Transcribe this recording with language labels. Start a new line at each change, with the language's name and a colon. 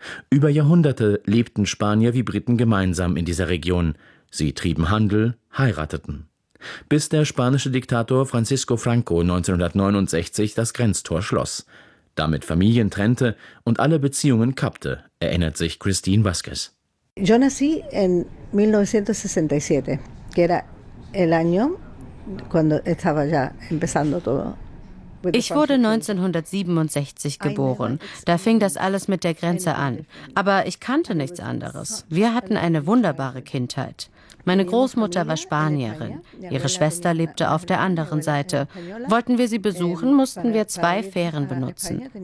German: Über Jahrhunderte lebten Spanier wie Briten gemeinsam in dieser Region. Sie trieben Handel, heirateten. Bis der spanische Diktator Francisco Franco 1969 das Grenztor schloss, damit Familien trennte und alle Beziehungen kappte, erinnert sich Christine Vasquez.
Spanish: Yo nací en 1967, que era el año cuando estaba ya empezando todo.
German: Ich wurde 1967 geboren. Da fing das alles mit der Grenze an. Aber ich kannte nichts anderes. Wir hatten eine wunderbare Kindheit. Meine Großmutter war Spanierin. Ihre Schwester lebte auf der anderen Seite. Wollten wir sie besuchen, mussten wir zwei Fähren benutzen.